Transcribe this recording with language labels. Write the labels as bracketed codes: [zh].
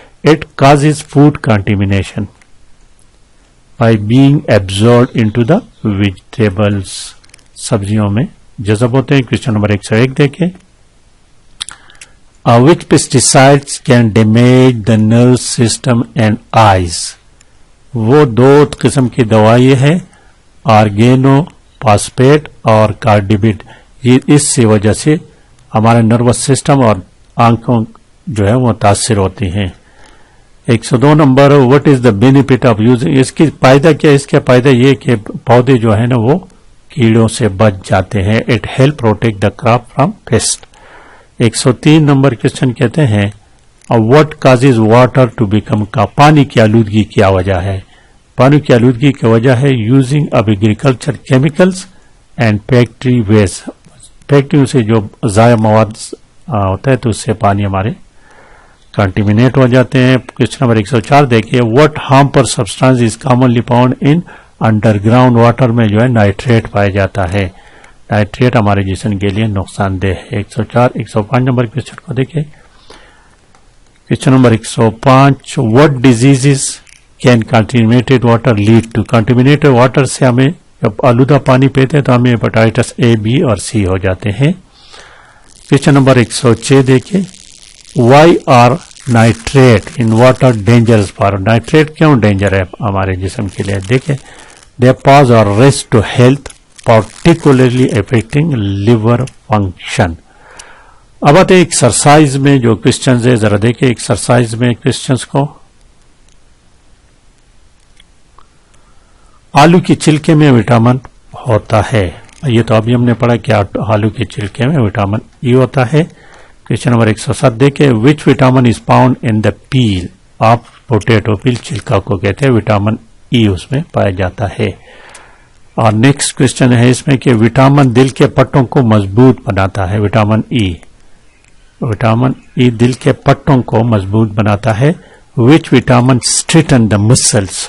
[en] It causes food contamination by being absorbed into the vegetables. [ur] سبزیوں میں جذب ہوتے ہیں. کوشچن نمبر 101 دیکھیں. [en] Which pesticides can damage the nervous system and eyes? [ur] وہ دو قسم کی دوائی ہے, آرگینو فاسفیٹ اور کارڈیبٹ. یہ اس سے وجہ سے ہمارے نروس سسٹم اور آنکھوں جو ہے وہ متاثر ہوتی ہیں. 102 number. [en] What is the benefit of using? [ur] اس کی فائدہ کیا؟ اس کا فائدہ یہ کہ پودے جو ہے نا وہ کیڑوں سے بچ جاتے ہیں. [en] It help protect the crop from pest. [ur] 103 number question کہتے ہیں. [en] What causes water to become کا؟ [ur] پانی کی آلودگی کیا وجہ ہے؟ پانی کی آلودگی کی وجہ ہے [en] Using of agriculture chemicals and factory waste. [ur] فیکٹریوں سے جو ضائع مواد ہوتا ہے تو اس سے پانی ہمارے کنٹیمینیٹ ہو جاتے ہیں. کوشچن نمبر 104 دیکھیے. [en] What harmful substance is commonly found in underground water? [ur] میں جو ہے نائٹریٹ پایا جاتا ہے. نائٹریٹ ہمارے جسم کے لیے نقصان دہ ہے. 104. 105 نمبر کوشچن کو دیکھیں. Question number 105. [en] What disease can contaminated water lead to? [ur] کنٹیمینیٹڈ water سے ہمیں جب آلودہ پانی پیتے ہیں تو ہمیں ہیپاٹائٹس اے, بی اور سی ہو جاتے ہیں. کوشچن نمبر 106 دیکھیں. [en] Why are nitrate in water dangerous for? [ur] Nitrate کیوں ڈینجر ہے ہمارے جسم کے لیے؟ دیکھیں. [en] They pose اور risk to health particularly affecting liver function. [ur] اب آتے ایکسرسائز میں جو کوشچنز ہے، ذرا دیکھیں ایکسرسائز میں کوشچنز کو. آلو کے چھلکے میں وٹامن ہوتا ہے، یہ تو ابھی ہم نے پڑھا کہ آلو کے چھلکے میں وٹامن ای ہوتا ہے. کوشچن نمبر 107 دیکھیں، [en] Which vitamin is found in the peel of potato. [ur] پیل چھلکا کو کہتے ہیں، وٹامن ای اس میں پایا جاتا ہے. اور نیکسٹ کوشچن ہے اس میں کہ وٹامن دل کے پٹوں کو مضبوط بناتا ہے. وٹامن ای دل کے پٹوں کو مضبوط بناتا ہے. [en] Which vitamin strengthen the muscles.